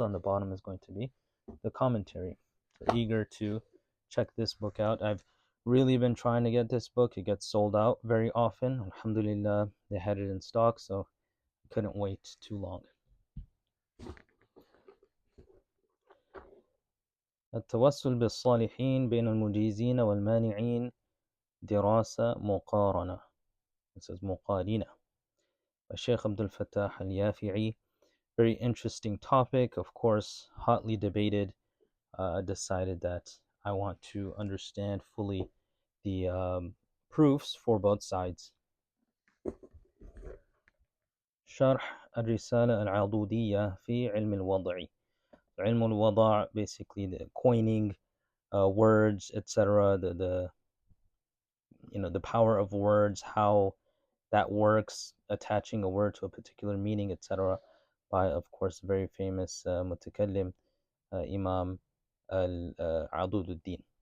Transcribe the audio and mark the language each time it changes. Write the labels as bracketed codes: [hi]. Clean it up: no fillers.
[en] On the bottom is going to be the commentary. So eager to check this book out. I've really been trying to get this book. It gets sold out very often. Alhamdulillah, they had it in stock, so I couldn't wait too long. [ar] التوسل بالصالحين بين المجيزين والمانعين دراسة مقارنة. [en] It says مقارنة. By Sheikh Abdul Fattah al-Yafi'i. Very interesting topic, of course, hotly debated. Decided that I want to understand fully the proofs for both sides. [ar] شرح الرسالة العضودية في علم الوضع. [en] علم الوضع, basically the coining words, etc. The the power of words, how that works, attaching a word to a particular meaning, etc. By, of course, very famous mutakallim Imam Al-Adududdin.